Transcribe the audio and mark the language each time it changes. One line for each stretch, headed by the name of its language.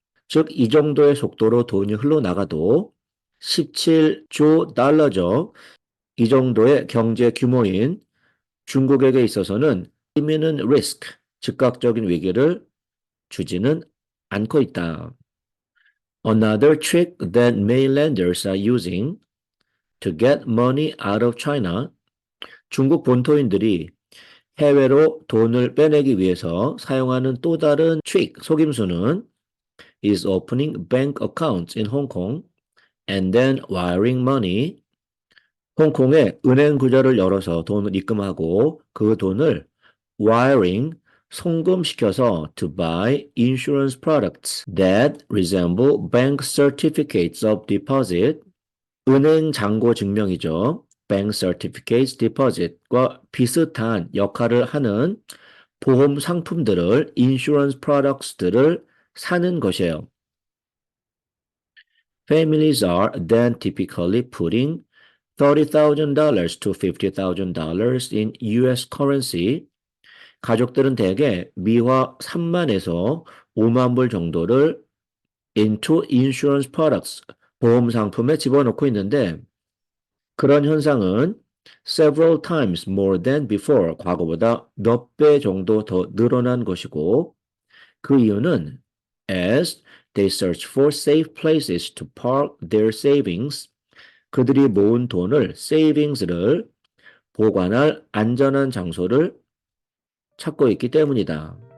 Korean: 즉, 이 정도의 속도로 돈이 흘러나가도 17조 달러죠. 이 정도의 경제 규모인 중국에게 있어서는
English: imminent risk,
Korean: 즉각적인 위기를 주지는 않고 있다.
English: Another trick that mainlanders are using to get money out of China.
Korean: 중국 본토인들이 해외로 돈을 빼내기 위해서 사용하는 또 다른 트릭, 속임수는
English: is opening bank accounts in Hong Kong and then wiring money.
Korean: 홍콩에 은행 구좌를 열어서 돈을 입금하고 그 돈을
English: wiring,
Korean: 송금시켜서
English: to buy insurance products that resemble bank certificates of deposit.
Korean: 은행 잔고 증명이죠.
English: bank certificates deposit
Korean: 과 비슷한 역할을 하는 보험 상품들을
English: insurance products
Korean: 들을 사는 것이에요.
English: Families are then typically putting $30,000 to $50,000 in US currency.
Korean: 가족들은 대개 미화 3만에서 5만 불 정도를
English: into insurance products,
Korean: 보험 상품에 집어넣고 있는데 그런 현상은
English: several times more than before,
Korean: 과거보다 몇 배 정도 더 늘어난 것이고 그 이유는
English: as they search for safe places to park their savings,
Korean: 그들이 모은 돈을 savings를 보관할 안전한 장소를 찾고 있기 때문이다.